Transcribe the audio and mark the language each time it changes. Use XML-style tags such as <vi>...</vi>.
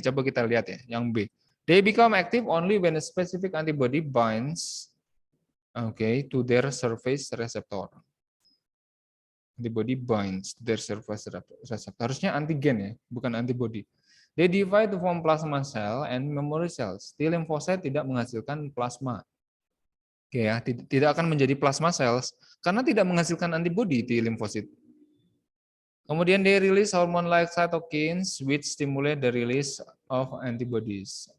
<id>Coba kita lihat ya, yang B.</id> <en>They become active only when a specific antibody binds to their surface receptor. Antibody binds to their surface receptor.</en> <id>Harusnya antigen ya, bukan antibody.</id> <en>They divide to form plasma cell and memory cells.</en> <id>T lymphocyte tidak menghasilkan plasma. Oke ya, tidak akan menjadi plasma cells karena tidak menghasilkan antibody T lymphocyte. Kemudian</id> <en>they release hormone like cytokines which stimulate the release of antibodies.</en>